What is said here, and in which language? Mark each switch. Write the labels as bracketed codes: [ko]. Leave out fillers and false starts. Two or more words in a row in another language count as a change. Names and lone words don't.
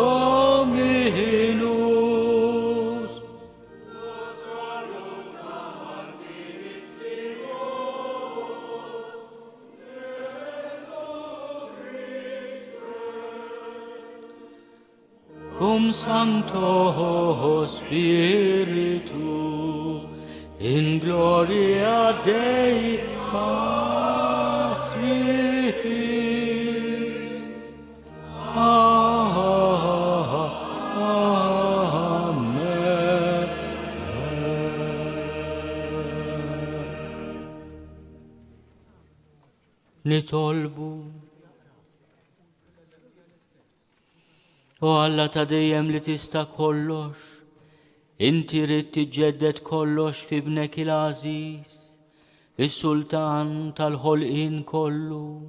[la] Dominus, cum Sancto Spiritu, in gloria Dei Patris. Amen. [mt] Nitolbu O Alla ta' dejjem li tista' kollox, inti rid tiġġedded kollox fi bnek il-għażiż, is-Sultan tal-ħolqien kollu.